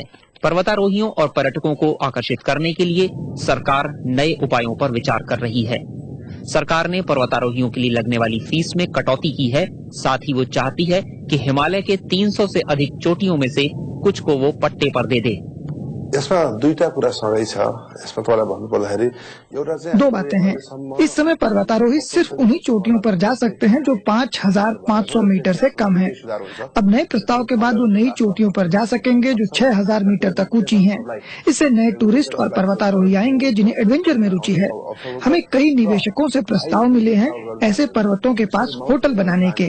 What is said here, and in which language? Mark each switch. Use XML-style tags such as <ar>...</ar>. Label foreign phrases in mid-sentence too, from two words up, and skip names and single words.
<hi>पर्वतारोहियों और पर्यटकों को आकर्षित करने के लिए सरकार नए उपायों पर विचार कर रही है। सरकार ने पर्वतारोहियों के लिए लगने वाली फीस में कटौती की है। साथ ही वो चाहती है कि हिमालय के 300 से अधिक चोटियों में से कुछ को वो पट्टे पर दे दे।</hi> <ne>यसमा दुईटा कुरा सँगै छ। यसमा तपाईलाई भन्नुपर्दाखेरि एउटा चाहिँ</ne> <hi>2 बातें हैं। इस समय पर्वतारोही सिर्फ उन्हीं चोटियों पर जा सकते हैं जो 5500 मीटर से कम है। अब नए प्रस्ताव के बाद वो नई चोटियों पर जा सकेंगे जो 6000 मीटर तक ऊंची हैं। इससे नए टूरिस्ट और पर्वतारोही आएंगे जिन्हें एडवेंचर में रुचि है। हमें कई निवेशकों से प्रस्ताव मिले हैं ऐसे पर्वतों के पास होटल बनाने के।</hi>